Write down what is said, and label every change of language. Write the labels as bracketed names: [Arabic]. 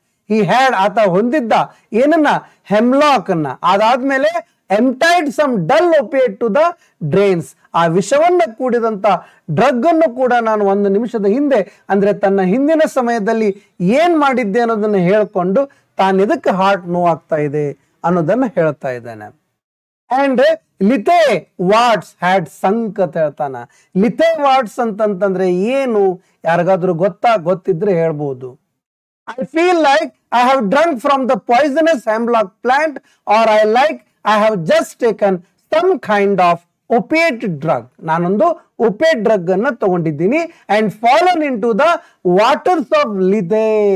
[English] he had [Kannada] ಆತ ಹೊಂದಿದ್ದ ಏನನ್ನ? ಹೆಮ್ಲಾಕ್ ಅನ್ನ. ಅದಾದ್ಮೇಲೆ [English] emptied some dull opiate to the drains. [Kannada] ಆ ವಿಷವನ್ನ ಕೂಡಿದಂತ ಡ್ರಗ್ ಅನ್ನು ಕೂಡ ನಾನು 1 ನಿಮಿಷದ ಹಿಂದೆ, ಅಂದ್ರೆ ತನ್ನ ಹಿಂದಿನ ಸಮಯದಲ್ಲಿ ಏನ್ ಮಾಡಿದ್ದೆ ಅನ್ನೋದನ್ನ ಹೇಳ್ಕೊಂಡು ತಾನು ಎದಕ್ಕೆ ಹಾರ್ಟ್ ನೋವಾಗ್ತಾ ಇದೆ ಅನ್ನೋದನ್ನ ಹೇಳ್ತಾ ಇದ್ದಾನೆ. [English] and lithe what's had sunk [Kannada] ಅಂತ ಹೇಳ್ತಾನ. ಲಿಥೆ ವಾಟ್ಸ್ ಅಂತಂತಂದ್ರೆ ಏನು? ಯಾರಿಗಾದ್ರೂ ಗೊತ್ತಿದ್ರೆ ಹೇಳ್ಬೋದು. [English] I feel like I have drunk from the poisonous hemlock plant, or I have just taken some kind of opiate drug. [Kannada] ನಾನೊಂದು opiate drug ಅನ್ನ ತಗೊಂಡಿದ್ದೀನಿ. [English] and fallen into the waters of Lethe.